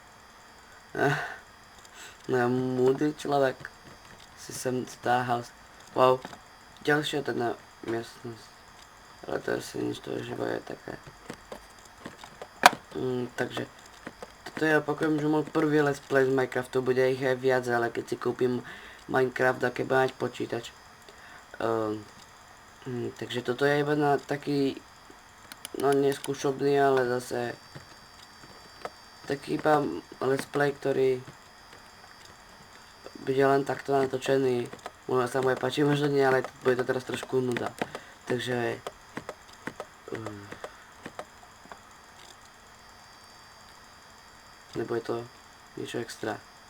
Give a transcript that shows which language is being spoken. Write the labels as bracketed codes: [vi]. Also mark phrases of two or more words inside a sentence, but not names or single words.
[sk] No múdry človek. Si sem dá house. Wow. Ďalšia teda miestnosť. Ale to asi nič, to živo je také. Takže toto je, opakujem, že môj prvý [en] let's play [sk] z Minecraftu, bude ich aj viac, ale keď si kúpim Minecraft, aké bude mať počítač. Takže toto je iba na taký, no neskúšobný, ale zase taký iba [en] let's play, [sk] ktorý bude len takto natočený. Možno sa mu aj páči, možno nie, ale bude to teraz trošku nuda. Takže nebude to niečo extra.